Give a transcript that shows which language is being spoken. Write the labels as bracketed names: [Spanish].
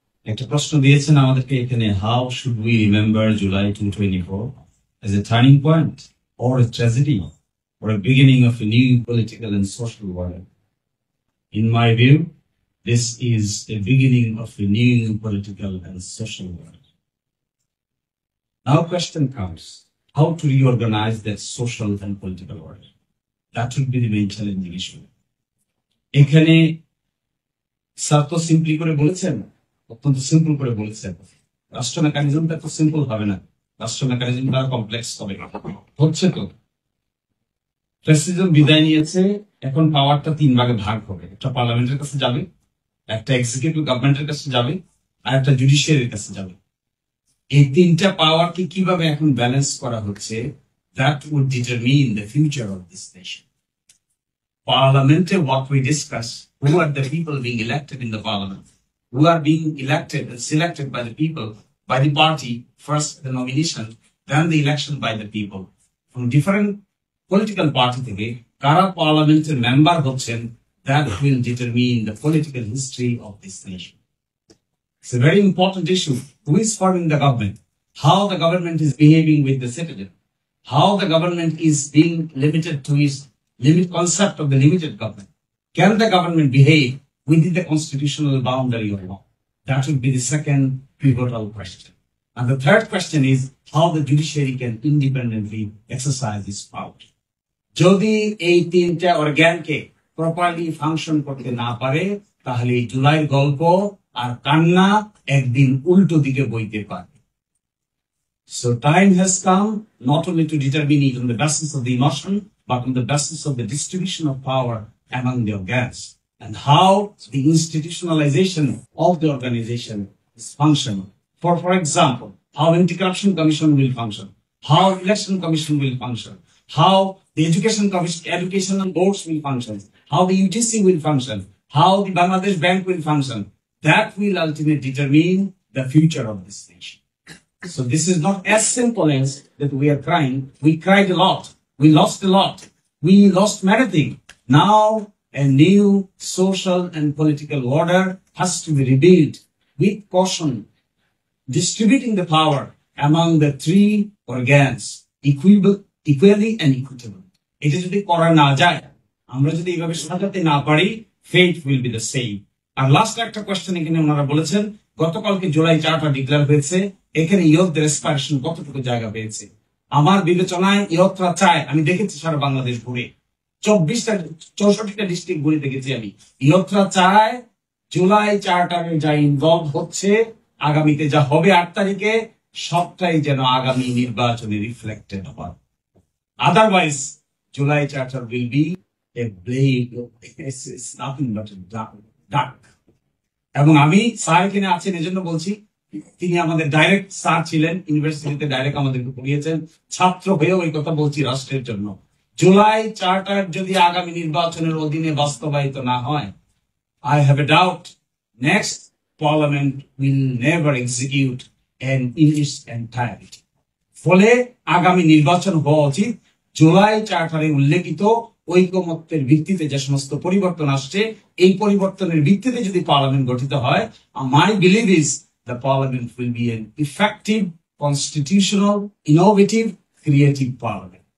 [Bangla] একটা প্রশ্ন দিয়েছেন আমাদেরকে এখানে, [English] how should we remember July 2024 as a turning point or a tragedy or a beginning of a new political and social world? In my view, this is a beginning of a new political and social world. Now question comes, how to reorganize that social and political world? That would be the main challenging issue. [Bangla] এখানে sir তো simply করে বলেছেন, অত্যন্ত simple করে বলেছেন, রাষ্ট্র মেকানিজমটা তো simple হবে না, রাষ্ট্র মেকানিজমটা কমপ্লেক্স হবে, হচ্ছে তো। প্রেসিডেন্ট বিদায় নিয়েছে, এখন পাওয়ারটা 3 ভাগে ভাগ হবে, একটা পার্লামেন্টের কাছে যাবে, একটা এক্সিকিউটিভ গভর্নমেন্টের কাছে যাবে, আর একটা জুডিশিয়ারির কাছে যাবে। এই 3টা পাওয়ারকে কিভাবে এখন ব্যালেন্স করা হচ্ছে, [English] that would determine the future of this nation. Parliament, what we discuss, who are the people being elected in the parliament, who are being elected and selected by the people, by the party, first the nomination, then the election by the people. From different political party [Bangla] থেকে কারা পার্লামেন্টের member হচ্ছেন, [English] that will determine the political history of this nation. It's a very important issue. Who is forming the government? How the government is behaving with the citizen? How the government is being limited to its limit concept of the limited government? Can the government behave within the constitutional boundary or not? That would be the second pivotal question. And the third question is how the judiciary can independently exercise its power. [Bangla] যদি এই 3টা অর্গানকে properly function করতে না পারে, তাহলে জুলাইয়ের গল্প আর কান্না একদিন উল্টো দিকে বইতে পারে। [English] So time has come not only to determine it on the basis of the emotion, but on the basis of the distribution of power among the organs and how the institutionalization of the organization is functional. For example, how Anti-Corruption Commission will function, how Election Commission will function, how the educational boards will function, how the UTC will function, how the Bangladesh Bank will function. That will ultimately determine the future of this nation. So this is not as simple as that we are crying. We cried a lot. We lost a lot. We lost many things. Now a new social and political order has to be rebuilt with caution, distributing the power among the 3 organs equally and equitable. It is [Bangla] যদি করা না যায়, আমরা যদি এইভাবে সাজাতে না পারি, [English] fate will be the same. [Bangla] আর last একটা কোয়েশ্চেন এখানে ওনারা বলেছেন, গতকালকে জুলাই 4টা ডিক্লেয়ার হয়েছে, এখানে ইয়থদের এসপাইরেশন কতটুকু জায়গা পেয়েছে। আমার বিবেচনায় ইয়থরা চায়, আমি দেখেছি সারা বাংলাদেশ ঘুরে, 64টা ডিস্ট্রিক্ট ঘুরে দেখেছি আমি, ইয়থরা চায় জুলাই 4টায় যা ইনভলভ হচ্ছে, আগামীতে যা হবে 8 তারিখে, সবটাই যেন আগামী নির্বাচনে রিফ্লেক্টেড হয়। আদারওয়াইজ জুলাই 4টা [English] will be a blade, it's nothing but a dark. [Bangla] এবং আমি স্যার এখানে আছেন এজন্য বলছি, তিনি আমাদের ডাইরেক্ট স্যার ছিলেন, ইউনিভার্সিটিতে ডাইরেক্ট আমাদেরকে পড়িয়েছেন, ছাত্র হয়েও এই কথা বলছি রাষ্ট্রের জন্য। জুলাই 4টার যদি আগামী নির্বাচনের অধীনে বাস্তবায়িত না হয়, [English] I have a doubt next parliament will never execute and in its entirety. [Bangla] ফলে আগামী নির্বাচন হওয়া উচিত জুলাই 4টারে উল্লেখিত ঐকমত্যের ভিত্তিতে যে সমস্ত পরিবর্তন আসছে, এই পরিবর্তনের ভিত্তিতে যদি পার্লামেন্ট গঠিত হয়, [English] my belief is the parliament will be an effective, constitutional, innovative, creative parliament.